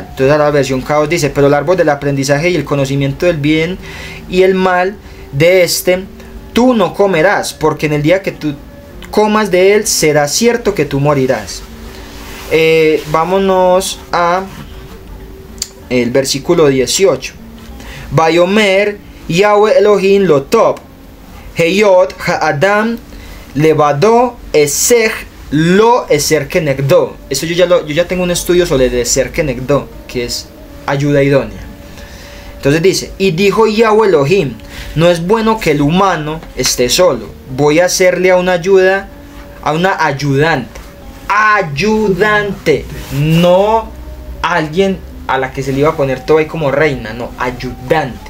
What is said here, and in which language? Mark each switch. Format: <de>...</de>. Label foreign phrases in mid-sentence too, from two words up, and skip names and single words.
<es>Entonces la versión Caos dice, pero el árbol del aprendizaje y el conocimiento del bien y el mal, de este tú no comerás, porque en el día que tú comas de él, será cierto que tú morirás. Vámonos a el versículo 18.</es> <he>ויאמר יהוה אלהים לא טוב היות האדם לבדו אעשה לו עזר כנגדו.</he> <es>Eso yo ya tengo un estudio sobre el</es> <he>עזר כנגדו,</he> <es>que es ayuda idónea. Entonces dice, y dijo Yahweh Elohim, no es bueno que el humano esté solo, voy a hacerle a una ayudante, no alguien a la que se le iba a poner todo ahí como reina, no, ayudante.</es>